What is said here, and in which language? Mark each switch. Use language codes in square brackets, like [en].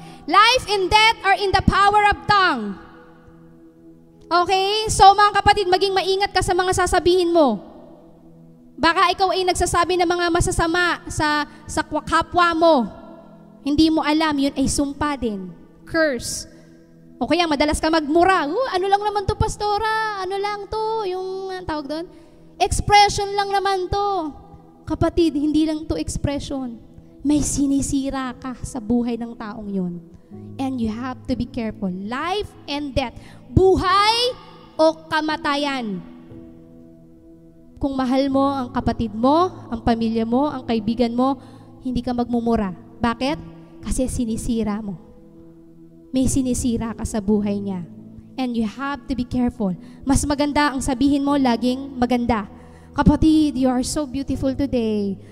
[en] Life and death are in the power of tongue. Okay? [tl] So, mga kapatid, maging maingat ka sa mga sasabihin mo. Baka ikaw ay nagsasabi ng mga masasama sa kapwa mo. Hindi mo alam, yun ay sumpa din. Curse. O kaya madalas ka magmura. Ano lang naman to, pastora? Ano lang to? Yung tawag doon? Expression lang naman to. Kapatid, hindi lang to expression. May sinisira ka sa buhay ng taong yun. [en] And you have to be careful. Life and death. [tl] Buhay o kamatayan. Kung mahal mo ang kapatid mo, ang pamilya mo, ang kaibigan mo, hindi ka magmumura. Bakit? Kasi sinisira mo. May sinisira ka sa buhay niya. [en] And you have to be careful. [tl] Mas maganda ang sabihin mo, laging maganda. [en] Kapatid, you are so beautiful today.